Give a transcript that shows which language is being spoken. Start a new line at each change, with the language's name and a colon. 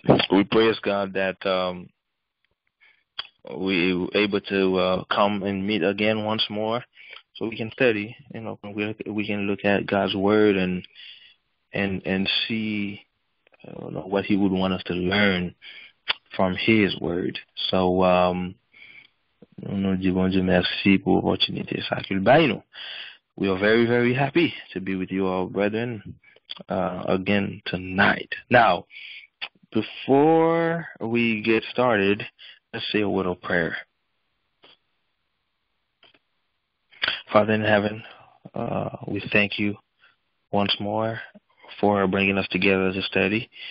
English: We praise God that we were able to come and meet again once more, so we can study. We can look at God's word and see what He would want us to learn from His word.
Haitian Creole: So, nous disons Dieu merci pour l'opportunité ça qu'il baille nous.
English: We are very, very happy to be with you all, brethren, again tonight. Now, before we get started, let's say a word of prayer. Father in heaven, we thank you once more for bringing us together to study.